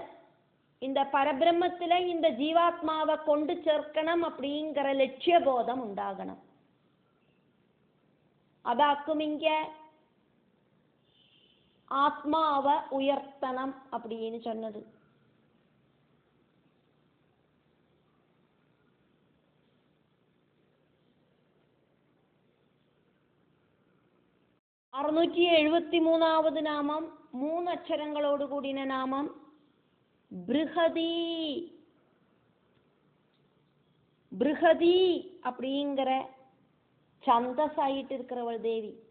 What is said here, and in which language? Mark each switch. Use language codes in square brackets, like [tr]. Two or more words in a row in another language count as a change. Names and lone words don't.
[ta] இந்த பரபிரம்மத்துல இந்த ஜீவாத்மாவை கொண்டு சேர்க்கணும் அப்படிங்கிற லட்சிய போதம் உண்டாகணும். அதாக்கும் இங்க ஆத்மாவை உயர்த்தனம் அப்படின்னு சொன்னது. [ml] അറുന്നൂറ്റി 73ാമത് നാമം മൂന്നക്ഷരങ്ങളോട് കൂടിയ നാമം ബൃഹതി. [ta] ബൃഹതി அப்படிங்கிற சந்தஸாயிட்டு இருக்கிறவள் தேவி.